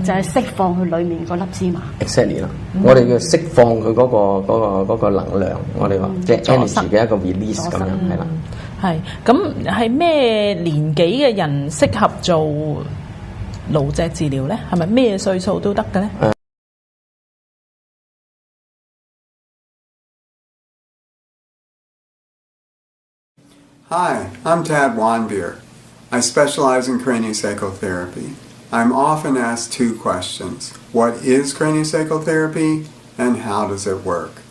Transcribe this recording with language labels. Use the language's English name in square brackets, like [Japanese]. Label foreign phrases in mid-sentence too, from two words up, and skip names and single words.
[Cantonese] 就係釋放佢裡面嗰粒芝麻。 Exactly 啦，我哋要釋放佢嗰個能量，我哋話即係 energy 嘅一個 release 咁樣係啦。係咁係咩年紀嘅人適合做腦脊治療咧？係咪咩歲數都得嘅咧？ [English] Hi, I'm Tad Wanbeer. I specialize in craniosacral therapy. I'm often asked two questions. What is craniosacral therapy and how does it work?